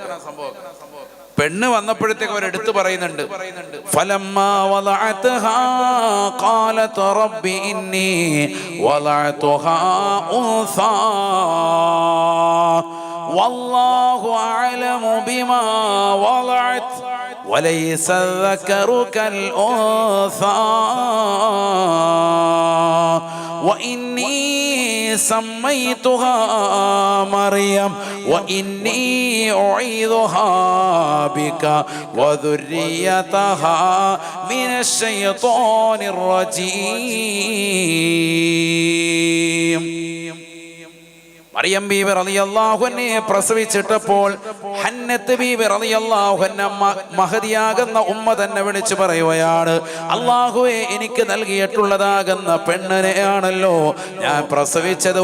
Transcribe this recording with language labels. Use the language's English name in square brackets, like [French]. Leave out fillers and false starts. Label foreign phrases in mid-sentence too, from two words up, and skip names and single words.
[Malayalam] പെണ്ണ് വന്നപ്പോഴത്തേക്ക് അവർ എടുത്തു പറയുന്നുണ്ട്. [Arabic] فلما وضعتها قالت رب إني وضعتها أنثى والله أعلم بما وضعت وليس الذكر كالأنثى وإني سميتها مريم وإني أعيذها بك وذريتها من الشيطان الرجيم. [Malayalam] മറിയം ബീബി [Arabic] رضي الله عنها [Malayalam] പ്രസവിച്ചിട്ടപ്പോൾ ഹന്നത്ത് ബീബി [Arabic] رضي الله عنها [Malayalam] മഹദിയാകുന്ന ഉമ്മ തന്നെ വിളിച്ചു പറയുകയാണ്, അല്ലാഹുവേ, എനിക്ക് നൽകിയിട്ടുള്ളതാകുന്ന പെണ്ണിനെയാണല്ലോ ഞാൻ പ്രസവിച്ചത്.